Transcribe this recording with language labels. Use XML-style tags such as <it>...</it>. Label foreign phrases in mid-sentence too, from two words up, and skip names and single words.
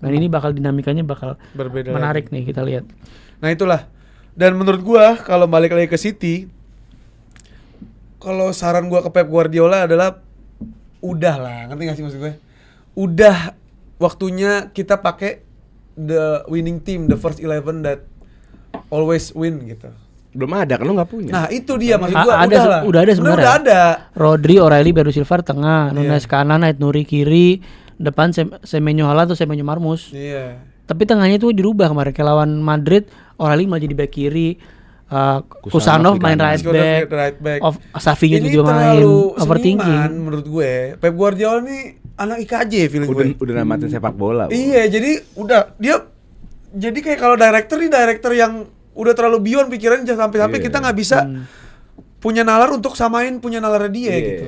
<id>Dan ini bakal dinamikanya bakal Berbeda menarik nih kita lihat. Nah itulah. Dan menurut gua kalau balik lagi ke City, kalau saran gua ke Pep Guardiola adalah udah lah, ngerti gak sih maksud gue? Udah waktunya kita pakai</id> <en>the winning team, the first 11 that always win</en> <id>gitu. Belum ada kan lu enggak punya. Nah itu dia maksud gua, Udah ada sebenarnya. Udah ada. Rodri, O'Reilly, Bernardo Silva tengah, Nunes kanan, Ait Nuri kiri, depan Semenyo Hala atau Semenyo Marmus. Iya. Tapi tengahnya itu dirubah kemarin kayak lawan Madrid, O'Reilly malah jadi back kiri, Kusanov main</id> <en>right back,</en> <id>Savinho juga main overthinking. Menurut gue, Pep Guardiola nih anak IKJ feeling gue. Udah namatin sepak bola. Iya, jadi udah dia jadi kayak kalau director yang udah terlalu beyond pikiran sampai kita nggak bisa punya nalar untuk samain punya nalar dia gitu.</id>